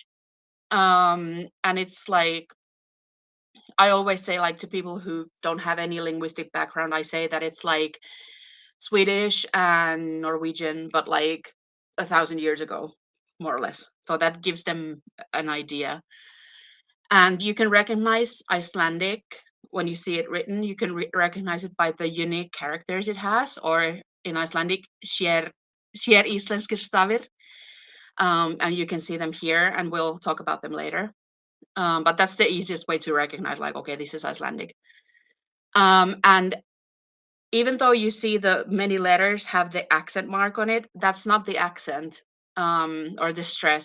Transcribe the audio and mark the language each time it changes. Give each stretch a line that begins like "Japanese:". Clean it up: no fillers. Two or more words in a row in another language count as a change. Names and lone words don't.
English: And it's like, I always say, like, to people who don't have any linguistic background, I say that it's like Swedish and Norwegian, but like 1,000 years ago, more or less. So that gives them an idea. And you can recognize Icelandic when you see it written. You can recognize it by the unique characters it has, or in Icelandic,
Icelandic: sér íslenskir stafir.
English: And you can see them here, and we'll talk about them later. But that's the easiest way to recognize, like, okay, this is Icelandic. And even though you see the many letters have the accent mark on it, that's not the accent, or the stress.